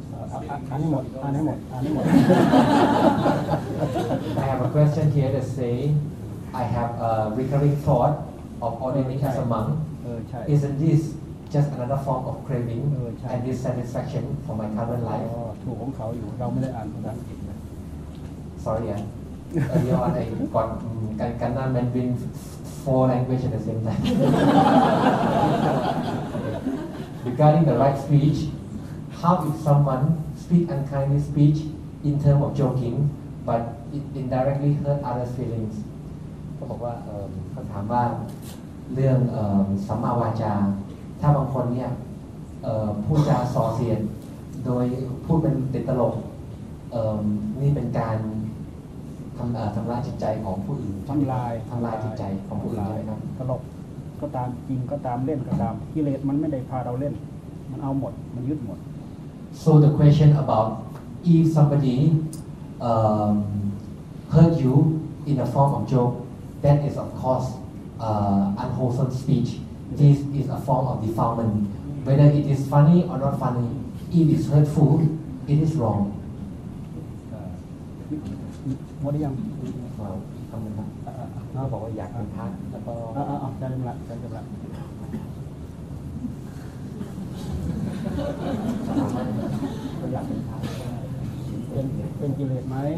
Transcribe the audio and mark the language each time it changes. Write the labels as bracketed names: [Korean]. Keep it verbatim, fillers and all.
[Thai] อ่านให้หมดอ่านให้หมดอ่านให้หมด [English] I have a question here that say I have a recurring thought of ordaining as a monk. Isn't this just another form of craving and dissatisfaction for my current life? [Thai] ถูกของเขาอยู่เราไม่ได้อ่านภาษาอังกฤษนะ [English] Sorry ah. Earlier on, I got Kannada Mandarin four language at the same time. Regarding the right speech, how if someone speak unkindly speech in term of joking, but it indirectly hurt others' feelings? [Thai] เขาบอกว่าเขาถามว่าเรื่องสัมมาวาจาถ้าบางคนเนี่ยพูดจาส่อเสียดโดยพูดเป็นติดตลกนี่เป็นการทำทำลายจิตใจของผู้อื่น ทำลาย ทำลายจิตใจของผู้อื่นใช่ไหมครับ ตลกก็ตามจริงก็ตามเล่นก็ตามกิเลสมันไม่ได้พาเราเล่นมันเอาหมดมันยึดหมด [English] So the question about if somebody um, hurt you in the form of joke, that is of course uh, unwholesome speech. This is a form of defilement. Whether it is funny or not funny, if it's hurtful, it is wrong. [Thai] หมดหรือยัง เราทำนะครับเราบอกว่าอยากเป็นพระแล้วก็ อ่าๆๆได้จำละได้จำละ อยากเป็นทางเป็นเป็นกิเลสไหม